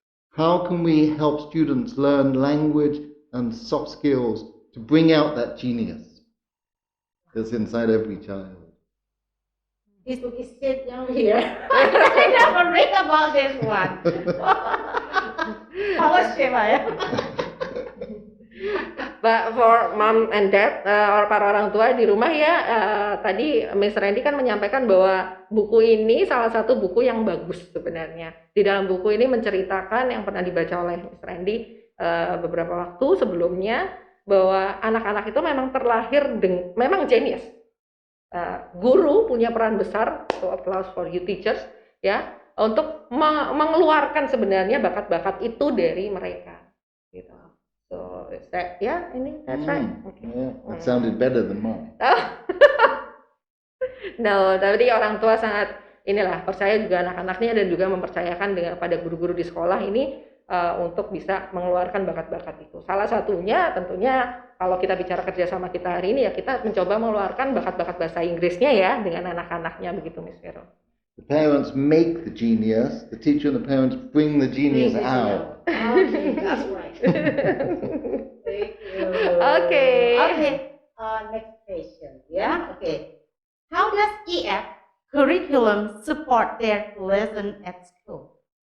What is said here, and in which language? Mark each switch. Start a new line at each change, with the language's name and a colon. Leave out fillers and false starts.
English: How can we help students learn language and soft skills to bring out that genius that's inside every child? This book is sit down here. I never read about this one.
Indonesian: Awas ya, Pak ya.
English: But for mom and dad, or
Indonesian: para orang tua di rumah ya, tadi Miss Randy kan menyampaikan bahwa buku ini salah satu buku yang bagus sebenarnya. Di dalam buku ini menceritakan yang pernah dibaca oleh Miss Randy beberapa waktu sebelumnya, bahwa anak-anak itu memang terlahir memang genius. Guru punya peran besar,
English: so applause for you teachers,
Indonesian: ya, untuk mengeluarkan sebenarnya bakat-bakat itu dari mereka. Gitu.
English: So,
Indonesian: ini
English: that's right. Okay. Yeah, that sounded better than mine.
Indonesian: No, tapi orang tua sangat percaya juga anak-anaknya dan juga mempercayakan pada guru-guru di sekolah ini untuk bisa mengeluarkan bakat-bakat itu. Salah satunya tentunya kalau kita bicara kerjasama kita hari ini ya, kita mencoba mengeluarkan bakat-bakat bahasa Inggrisnya ya dengan anak-anaknya, begitu Miss Vero.
English: The parents make the genius, the teacher and the parents bring the genius out. Okay, that's right. Thank you. Okay. Next question. Yeah. Okay. How does EF curriculum support their lesson at school?